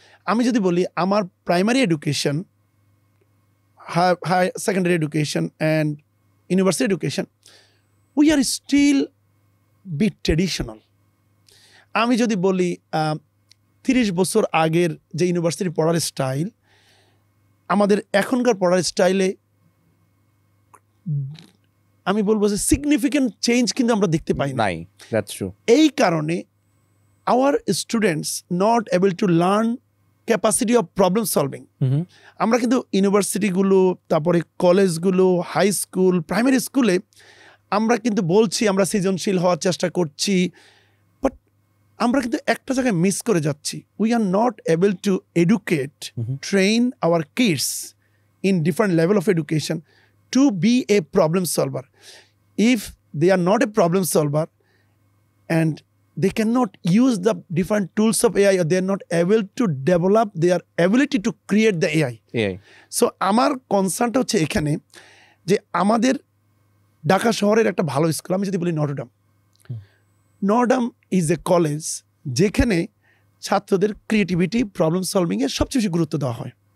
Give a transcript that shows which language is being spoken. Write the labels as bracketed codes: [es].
[bn] আমি যদি বলি আমার primary education, high secondary education and university education, we are still be traditional. আমি যদি বলি 30 বছর আগের যে ইউনিভার্সিটি পড়ার স্টাইল, আমাদের এখনকার পড়ার স্টাইলে আমি বলবো যে সিগনিফিক্যান্ট চেঞ্জ কিন্তু আমরা দেখতে পাই না। [en] That's true. এই কারণে our students not able to learn capacity of problem solving. [bn] আমরা কিন্তু ইউনিভার্সিটিগুলো, তারপরে কলেজগুলো, হাই স্কুল, প্রাইমারি স্কুলে আমরা কিন্তু বলছি আমরা সৃজনশীল হওয়ার চেষ্টা করছি, বাট আমরা কিন্তু একটা জায়গায় মিস করে যাচ্ছি। [en] We are not able to educate, train our kids in different level of education to be a problem solver. If they are not a problem solver and they cannot use the different tools of AI, or they are not able to develop their ability to create the AI. [bn] So আমার কনসার্নটা হচ্ছে এখানে যে আমাদের ঢাকা শহরের একটা ভালো school, আমি যদি বলি Notre Dame, Notre Dame is a college যেখানে ছাত্রদের ক্রিয়েটিভিটি, প্রবলেম সলভিংয়ে সবচেয়ে বেশি গুরুত্ব দেওয়া হয়।